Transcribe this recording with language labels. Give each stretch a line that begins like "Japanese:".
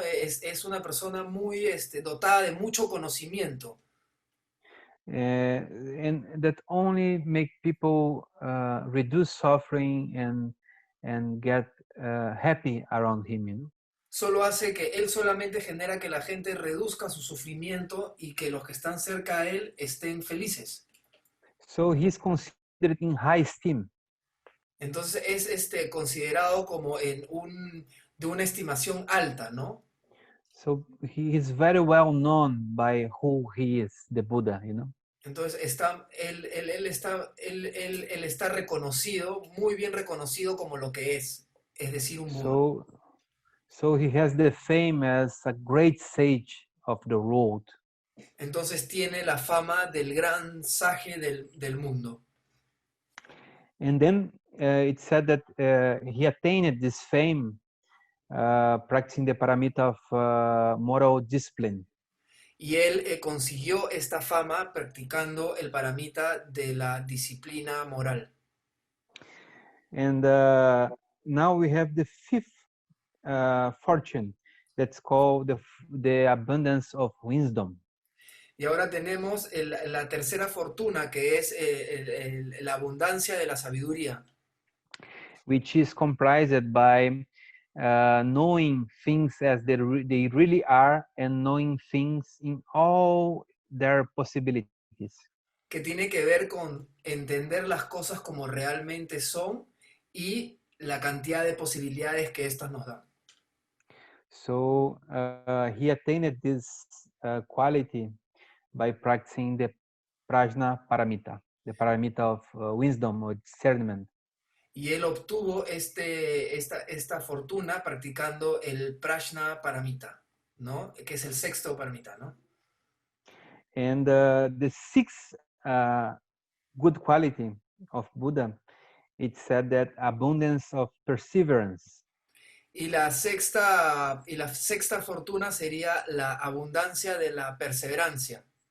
Spanish: Es una persona muy dotada de mucho conocimiento.
English: And that only make people reduce suffering and get happy around him, you know.
Spanish: Solo hace que él solamente genera que la gente reduzca su sufrimiento y que los que están cerca a él estén felices.
English: So he's considered in high esteem.
Spanish: Entonces es considerado como de una estimación alta, ¿no?
English: So he is very well known by who he is, the Buddha, you know.
Spanish: Entonces él está reconocido, muy bien reconocido como lo que es decir, un Buda.
English: So he has the fame as a great sage of the world.
Spanish: Entonces tiene la fama del gran sage del mundo.
English: And then it said that he attained this fame practicing the paramita of moral discipline.
Spanish: Y él consiguió esta fama practicando el paramita de la disciplina moral.
English: And now we have the fifth fortune that's called the abundance of wisdom.
Spanish: Y ahora tenemos la tercera fortuna, que es la abundancia de la sabiduría,
English: which is comprised by knowing things as they really are and knowing things in all their possibilities.
Spanish: que tiene que ver con entender las cosas como realmente son y la cantidad de posibilidades que éstas nos dan.
English: So he attained this quality by practicing the prajna paramita, the paramita of wisdom or discernment.
Spanish: Y él obtuvo esta fortuna practicando el prajna paramita, ¿no? Que es el sexto paramita, ¿no?
English: And the sixth good quality of Buddha, it said that abundance of perseverance.
Spanish: Y la sexta fortuna sería la abundancia de la perseverancia.